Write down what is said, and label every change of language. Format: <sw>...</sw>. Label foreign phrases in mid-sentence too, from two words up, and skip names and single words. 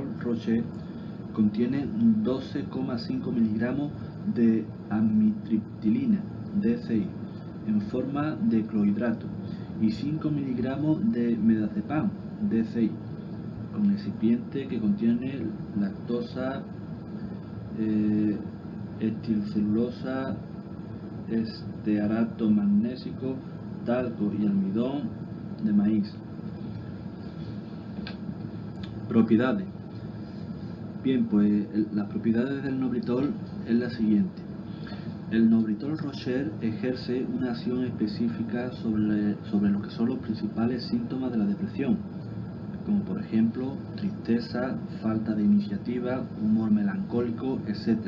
<es>Roche contiene 12,5 miligramos de amitriptilina DCI en forma de clorhidrato y 5 miligramos de medazepam DCI con excipiente que contiene lactosa, estilcelulosa, estearato magnésico, talco y almidón de maíz. Propiedades. Bien, pues las propiedades del Nobritol es la siguiente. El Nobritol Rocher ejerce una acción específica sobre lo que son los principales síntomas de la depresión, como por ejemplo tristeza, falta de iniciativa, humor melancólico, etc.</es>